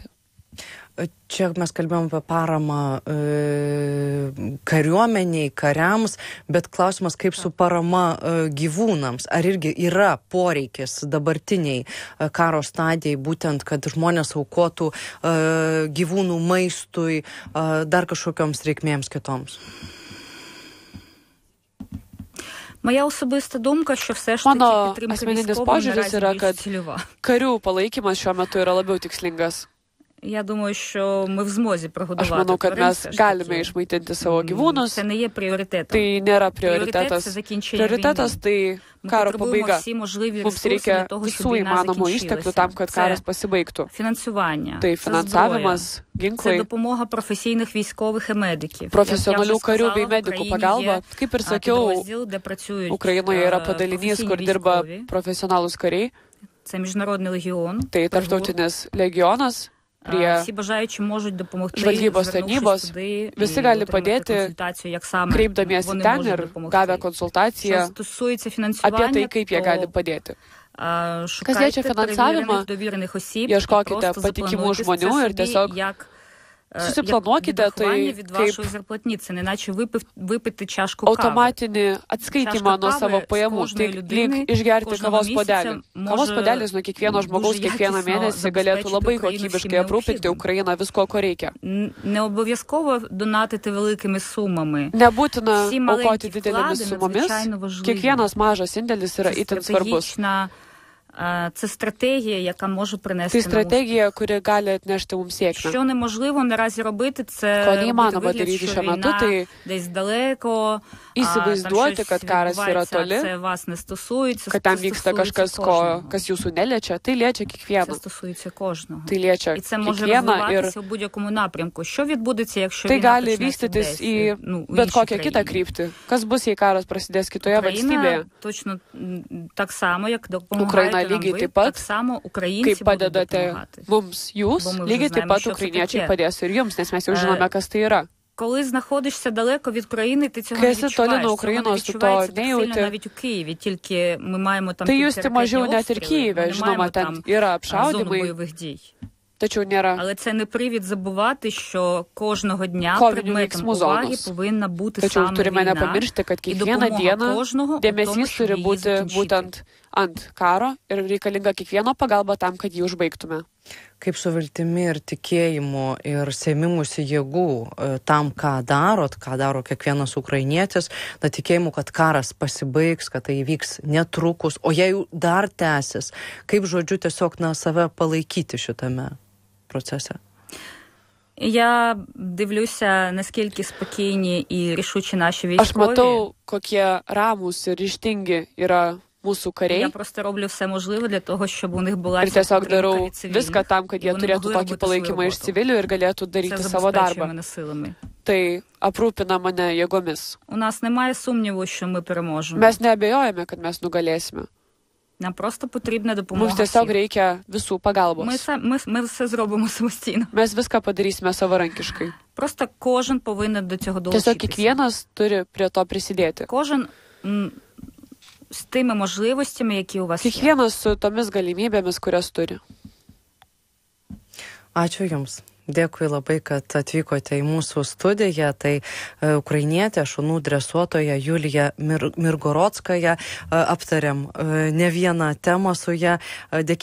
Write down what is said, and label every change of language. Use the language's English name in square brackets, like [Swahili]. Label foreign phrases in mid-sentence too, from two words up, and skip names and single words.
[Lithuanian] Čia mes kalbėjom apie paramą kariuomeniai, kariams, bet klausimas, kaip su parama gyvūnams. Ar irgi yra poreikis dabartiniai karo stadijai, būtent, kad žmonės aukotų gyvūnų maistui, dar kažkokioms reikmėms kitoms? [Ukrainian] Моя особиста думка, що все ж таки підтримка військових наразі більш цільова. [Lithuanian] Karių palaikymas šiuo metu yra labiau tikslingas. [Ukrainian] Я думаю, що ми в змозі прогодувати. [Lithuanian] Aš manau, kad mes galime išmaitinti savo gyvūnus. [Ukrainian] Це не є пріоритетом. [Lithuanian] Tai nėra prioritetas. Prioritetas tai karo pabaiga. Mums reikia visų įmanomų išteklių tam, kad karas pasibaigtų. [Ukrainian] Фінансування. [Lithuanian] Tai finansavimas, ginklai. [Ukrainian] Це допомога професійних військових і медиків. [Lithuanian] Profesionalių karių bei medikų pagalba. Kaip ir sakiau, Ukrainoje yra padalinys, kur dirba profesionalūs kariai. [Ukrainian] Це міжнародний легіон. [Lithuanian] Tai tarptautinis legionas prie [Ukrainian] всі бажаючі можуть допомогти, [Lithuanian] žvalgybos tarnybos. Visi gali padėti, kreipdamiesi ten ir gavę konsultaciją apie tai, kaip jie gali padėti. Kas liečia finansavimą, ieškokite patikimų žmonių ir tiesiog susiplanuokite tai kaip automatinį atskaitimą nuo savo pajamų. Tai lyg išgerti kavos puodelį. Kavos puodelis nuo kiekvieno žmogaus kiekvieną mėnesį galėtų labai kokybiškai aprūpinti Ukrainą visko, ko reikia. Nebūtina aukoti didelėmis sumomis. Kiekvienas mažas indėlis yra itin svarbus. [Ukrainian] Це стратегія, яка може принести нам успіх. Це стратегія, яка [Lithuanian] gali atnešti mums sėkmę. [Ukrainian] Що неможливо наразі робити, це робити вигляд, що війна десь далеко, [Lithuanian] įsivaizduoti, kad karas yra toli, [Ukrainian] це вас не стосується, [Lithuanian] kad ten vyksta kažkas, kas jūsų neliečia, tai liečia kiekvieną. [Ukrainian] Це стосується кожного. [Lithuanian] Tai liečia [Ukrainian] і це може розвиватися в будь-якому напрямку. Що відбудеться, якщо війна почнеться десь [Lithuanian] į bet kokią kitą kryptį? Kas bus, jei karas prasidės kitoje valstybėje? [Ukrainian] Точно так само, як допомагаєте [Lithuanian] lygiai taip pat, kaip padedate mums jūs, lygiai taip pat ukrainiečiai padės ir jums, nes mes jau žinome, kas tai yra. [Ukrainian] Коли знаходишся далеко від країни, ти цього не відчуваєш. Відчувається так сильно навіть у Києві, тільки ми маємо там ракетні обстріли, ми не маємо там зону бойових дій. [Lithuanian] Нėra. [Ukrainian] Але це не привід забувати, що кожного дня предметом уваги повинна бути саме війна. [Lithuanian] Turime nepamiršti, kad kiekvieną dieną dėmesys turi būti būtent ant karo ir reikalinga kiekvieno pagalba tam, kad jį užbaigtume. Kaip su viltimi ir tikėjimu ir sėmimusi jėgų tam, ką daro kiekvienas ukrainietis, tikėjimu, kad karas pasibaigs, kad tai įvyks netrukus, o jei dar tęsis, kaip žodžiu tiesiog save palaikyti šitame процесі? [Ukrainian] Я дивлюся, наскільки спокійні і рішучі наші військові. [Lithuanian] Aš matau, kokie ramūs ir ryžtingi yra mūsų kariai. [Ukrainian] Я просто роблю все можливе для того, щоб у них була [Lithuanian] ir tiesiog darau viską tam, kad jie turėtų tokį palaikymą iš civilių ir galėtų daryti savo darbą. Tai aprūpina mane jėgomis. [Ukrainian] У нас немає сумніву, що ми переможемо. [Lithuanian] Mes neabejojame, kad mes nugalėsime. [Ukrainian] Нам просто потрібна допомога. [Lithuanian] Mums tiesiog reikia visų pagalbos. [Ukrainian] Ми все зробимо самостійно. [Lithuanian] Mes viską padarysime savarankiškai. [Ukrainian] Просто кожен повинен до цього долучитися. [Lithuanian] Tiesiog kiekvienas turi prie to prisidėti. [Ukrainian] Кожен з тими можливостями, які у вас є. [Lithuanian] Kiekvienas su tomis galimybėmis, kurias turi. Ačiū Jums. Dėkui labai, kad atvykote į mūsų studiją. Tai ukrainietė, šunų dresuotoja Julija Mirgorodskaja. Aptarėm ne vieną temą su ją.